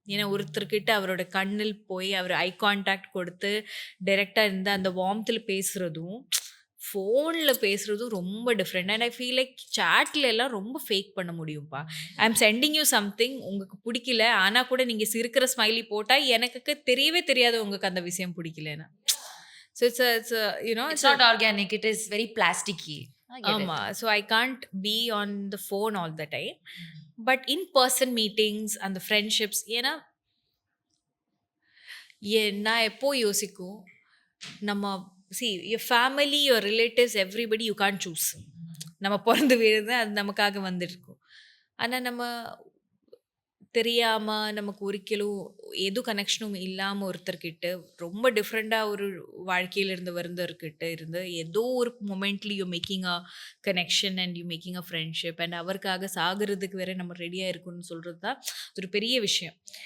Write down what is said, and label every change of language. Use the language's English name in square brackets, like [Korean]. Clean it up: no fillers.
[Tamil] ஏன்னா ஒருத்தர்கிட்ட அவரோட கண்ணில் போய் அவர் ஐ கான்டாக்ட் கொடுத்து டைரெக்டாக இருந்து அந்த வார்ம்த்தில் பேசுகிறதும் ஃபோனில் பேசுகிறதும் ரொம்ப different. [English] and I feel like [Tamil] சாட்டில் எல்லாம் ரொம்ப ஃபேக் பண்ண முடியும்ப்பா. [English] I am sending you something, [Tamil] உங்களுக்கு பிடிக்கல ஆனால் கூட நீங்கள் சிரிக்கிற ஸ்மைலி போட்டால் எனக்கு தெரியவே தெரியாது உங்களுக்கு அந்த விஷயம் பிடிக்கலன்னா. [English] So it's It's not organic, it is very plasticky. [Tamil] ஆமாம். [English] So I can't be on the phone all the time. But in person meetings [Tamil] அந்த ஃப்ரெண்ட்ஷிப்ஸ், ஏன்னா நான் எப்போ யோசிக்கும் நம்ம [English] see your family, your relatives, everybody you can't choose. [Tamil] நம்ம பிறந்து விழுந்து அது நமக்காக வந்துருக்கும். ஆனா நம்ம தெரியாம நமக்கு ஒரிக்கலும் எது கனெக்ஷனும் இல்லாம ஒருத்தர்கிட்ட ரொம்ப டிஃப்ரெண்டா ஒரு வாழ்க்கையில இருந்து வருந்தவர்கிட்ட இருந்து ஏதோ ஒரு மொமெண்ட்ல [English] you making a connection and you making a friendship and [Tamil] அவருக்காக சாகிறதுக்கு வேற நம்ம ரெடியா இருக்கணும்னு சொல்றது தான் ஒரு பெரிய விஷயம்.